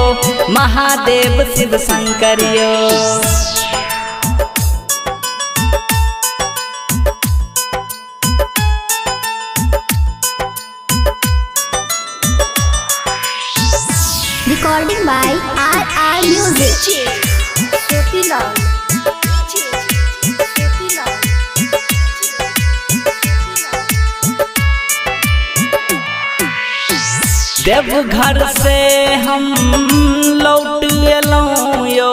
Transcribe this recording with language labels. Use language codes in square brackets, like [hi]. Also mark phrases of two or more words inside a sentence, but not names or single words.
[mai] महादेव शिव शंकर यो। [en] Recording by RR Music. [mai] देवघर से हम लौट एलौ यो।